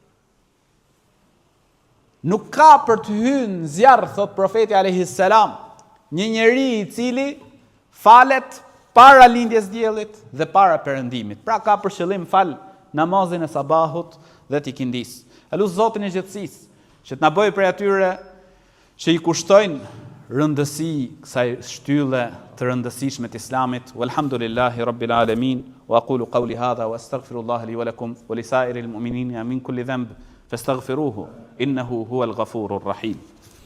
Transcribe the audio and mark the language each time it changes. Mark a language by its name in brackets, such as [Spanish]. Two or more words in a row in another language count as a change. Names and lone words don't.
[Albanian] Nuk ka për të hyrë zjarr, thot profeti [Arabic] عليه السلام, [Albanian] një njeri i cili falet para lindjes diellit dhe para perëndimit. Pra ka për qëllim fal namazin e sabahut dhe të ikindis. Elut Zotin e gjithësisë që të na bëjë prej atyre që i kushtojnë rëndësi kësaj shtylle të rëndësishme të Islamit. [Arabic] والحمد لله رب العالمين. وأقول قولي هذا وأستغفر الله لي ولكم ولسائر المؤمنين من كل ذنب فاستغفروه إنه هو الغفور الرحيم.